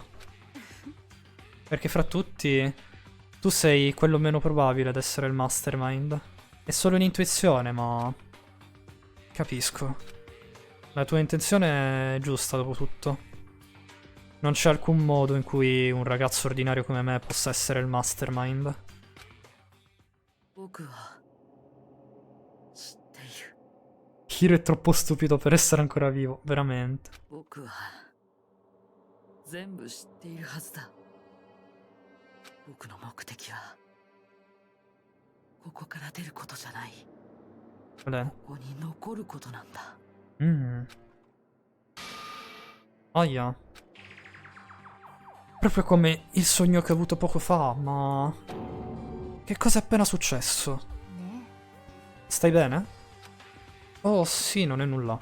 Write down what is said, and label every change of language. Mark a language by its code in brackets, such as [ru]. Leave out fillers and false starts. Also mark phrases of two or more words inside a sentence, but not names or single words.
[it] Perché fra tutti, tu sei quello meno probabile ad essere il Mastermind. È solo un'intuizione, ma... capisco. La tua intenzione è giusta, dopo tutto. Non c'è alcun modo in cui un ragazzo ordinario come me possa essere il mastermind. [ja] 僕は知っている。 [it] Hiro è troppo stupido per essere ancora vivo, veramente. [ja] 僕は全部知っているはずだ。僕の目的はここから出ることじゃない。 [it] Qual è? [ja] ここに残ることなんだ。 [it] Aia. Proprio come il sogno che ho avuto poco fa, ma... Che cosa è appena successo? [ja] ね [it] Stai bene? Oh sì, non è nulla.